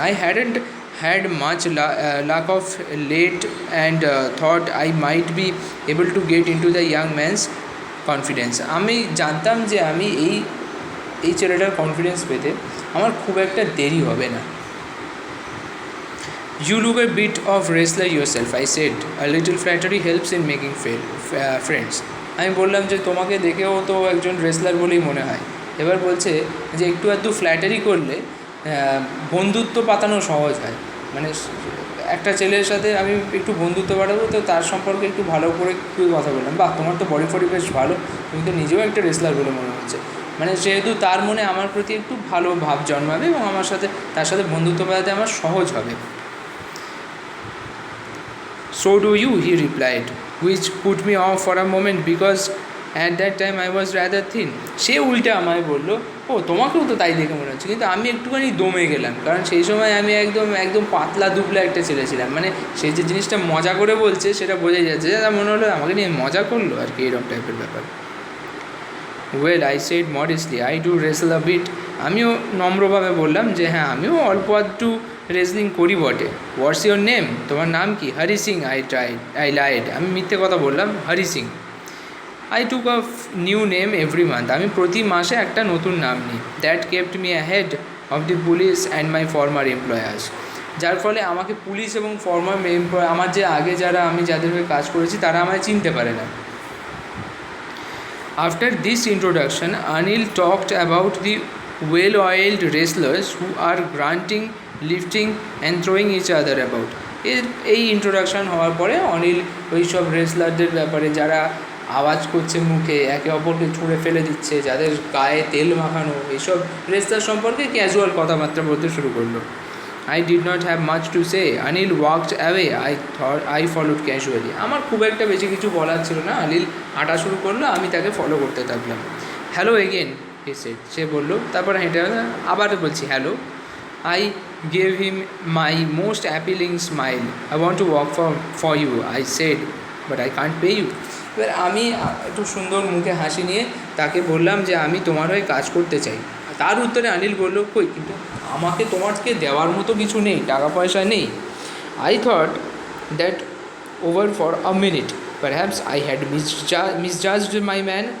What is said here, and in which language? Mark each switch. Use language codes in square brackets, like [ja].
[en] I hadn't had much luck of late and thought I might be able to get into the young man's confidence. [bn] আমি জানতাম যে আমি এই ছেলেটার confidence পেতে আমার খুব একটা দেরি হবে না। [en] You look a bit of wrestler yourself, I said. A little flattery helps in making friends. [bn] আমি বললাম যে তোমাকে দেখেও তো একজন রেসলার বলেই মনে হয়। এবার বলছে যে একটু আধটু ফ্ল্যাটারি করলে বন্ধুত্ব পাতানো সহজ হয়। মানে একটা ছেলের সাথে আমি একটু বন্ধুত্ব বাড়াবো, তো তার সম্পর্কে একটু ভালো করে কথা বললাম, বাহ তোমার তো বডি ফডি বেশ ভালো, তুমি তো নিজেও একটা রেসলার বলে মনে হচ্ছে। মানে সেহেতু তার মনে আমার প্রতি একটু ভালো ভাব জন্মাবে এবং তার সাথে বন্ধুত্ব বাড়াতে আমার সহজ হবে। [en] So do you, he replied, which put me off for a moment because at that time I was rather thin. [bn] সে উল্টে আমায় বলল, ও তোমাকেও তো তাই দেখে মনে হচ্ছে। কিন্তু আমি একটুখানি দমে গেলাম, কারণ সেই সময় আমি একদম পাতলা দুবলা একটা ছেলে ছিলাম। মানে সেই যে জিনিসটা মজা করে বলছে সেটা বোঝাই যাচ্ছে, যা মনে হলো আমাকে নিয়ে মজা করলো আর কি, এরকম টাইপের ব্যাপার। [en] Well, I said modestly, I do wrestle a bit. [bn] আমিও নম্রভাবে বললাম যে হ্যাঁ, আমিও অল্প আধটু রেসলিং করি বটে। [en] What's your name? [bn] তোমার নাম কি? [en] Hari Singh. I lied. [bn] আমি মিথ্যে কথা বললাম, [en] Hari Singh. I took a new name every month. [bn] আমি প্রতি মাসে একটা নতুন নাম নিই। [en] That kept me ahead of the police and my former employers. [bn] যার ফলে আমাকে পুলিশ এবং ফর্মার এমপ্লয়, আমার যে আগে আমি যাদের হয়ে কাজ করেছি তারা আমায় চিনতে পারে না। [en] After this introduction, Anil talked about the well-oiled wrestlers who are grunting, lifting and throwing each other about. [bn] এই ইন্ট্রোডাকশান হওয়ার পরে অনিল ওই সব রেসলারদের ব্যাপারে, যারা আওয়াজ করছে মুখে, একে অপরকে ছুঁড়ে ফেলে দিচ্ছে, যাদের গায়ে তেল মাখানো, এইসব রেসলার সম্পর্কে ক্যাজুয়াল কথাবার্তা বলতে শুরু করলো। [en] I did not have much to say. Anil walked away. I followed casually. [bn] আমার খুব একটা বেশি কিছু বলার ছিল না। অনিল হাঁটা শুরু করলো, আমি তাকে ফলো করতে থাকলাম। [en] Hello again, he said. [bn] সে বললো, তারপর হেঁটে আবার বলছি hello. [en] I gave him my most appealing smile. I want to walk for you, I said, but I can't pay you. [bn] এবার আমি একটু সুন্দর মুখে হাসি নিয়ে তাকে বললাম যে আমি তোমার হয়ে কাজ করতে চাই। তার উত্তরে অনিল বলল, কই, কিন্তু আমাকে তোমাকে দেওয়ার মতো কিছু নেই, টাকা পয়সা নেই। [en] I thought that over for a minute, perhaps I had misjudged my man.